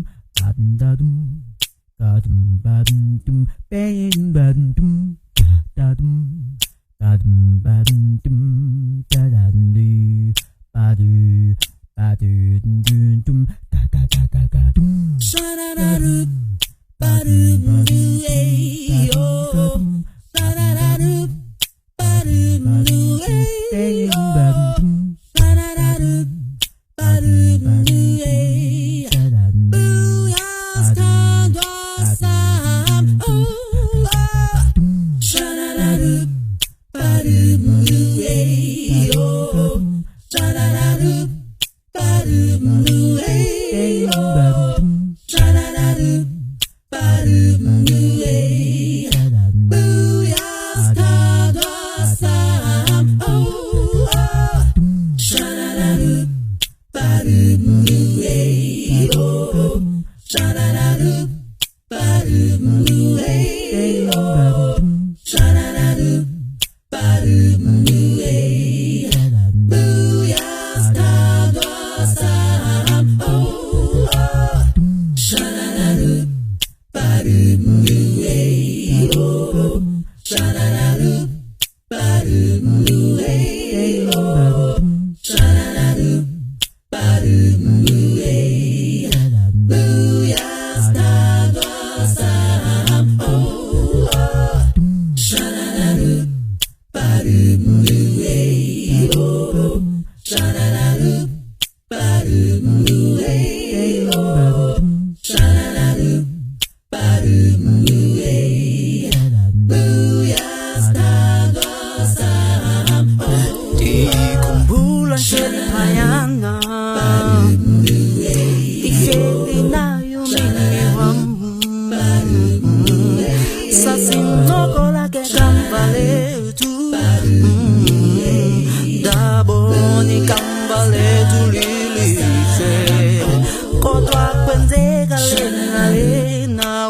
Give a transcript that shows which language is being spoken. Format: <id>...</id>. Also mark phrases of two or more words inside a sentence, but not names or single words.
<en>kadum dadum kadum badum dum bang badum dum dadum kadum badum dum dadum du badu badu dum dum da da da da da dum Sha-da-da-doo, ba-doo-doo, ay, oh. Sha-da-da-doo, ba-doo-doo, ay, oh. Sha-da-da-doo, ba-doo-doo, ay. Booyah's come to some, oh, oh. Sha-da-da-doo, ba-doo-doo, ay, oh. Sha-da-da-doo, ba-doo-doo, ay, oh. Sha-da-da-doo, ba-doo-doo, ay. Booyah's come to some, oh, oh. Sha-da-da-doo, ba-doo-doo, ay, oh. Sha-da-da-doo, ba-doo-doo, ay, oh. Sha-da-da-doo, ba-doo-doo, ay. Booyah's come to some, oh, oh. Sha-da-da-doo, ba-doo-doo, ay, oh. Sha-da-da-doo, ba-doo-doo, ay, oh. Sha-da-da-doo, ba-doo-doo, ay. Booyah's come to some, oh, oh. Sha-da-da-doo, ba-doo-doo, ay, oh. Sha-da-da-doo, ba-doo-doo, ay, oh. Sha-da-da-doo, ba-doo-doo, ay. Booyah's come to some, oh.</en> <xh>Dikhumbula nje liphayana, ihleli nayo mimi wami, sasincokola ke kamva lethu, ndabona ikamva lethu lilihle, kodwa kwenzeka lena lena,</xh>